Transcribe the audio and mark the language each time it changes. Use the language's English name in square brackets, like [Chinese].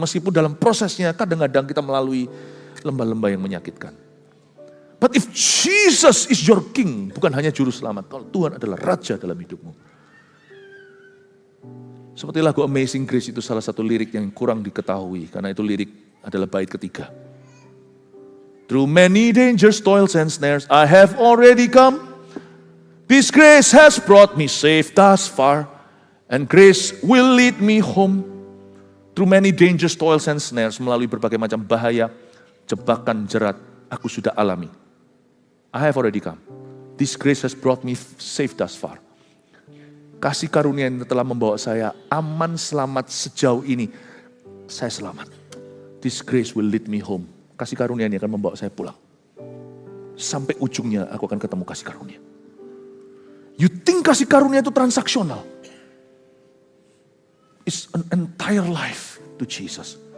[Indonesian] Meskipun dalam prosesnya kadang-kadang kita melalui lembah-lembah yang menyakitkan. [English] But if Jesus is your king, [Indonesian] bukan hanya juru selamat. Kalau Tuhan adalah raja dalam hidupmu. Seperti lagu Amazing Grace itu salah satu lirik yang kurang diketahui. Karena itu lirik adalah bait ketiga. [English] Through many dangers, toils and snares, I have already come. This grace has brought me safe thus far. And grace will lead me home. Through many dangers, toils and snares, [Indonesian] melalui berbagai macam bahaya, jebakan, jerat, aku sudah alami. [English] I have already come. This grace has brought me safe thus far. [Indonesian] Kasih karunia yang telah membawa saya aman selamat sejauh ini. Saya selamat. [English] This grace will lead me home. [Indonesian] Kasih karunia ini akan membawa saya pulang. Sampai ujungnya aku akan ketemu kasih karunia. [English] You think [Indonesian] kasih karunia itu transaksional? [English] It's an entire life to Jesus.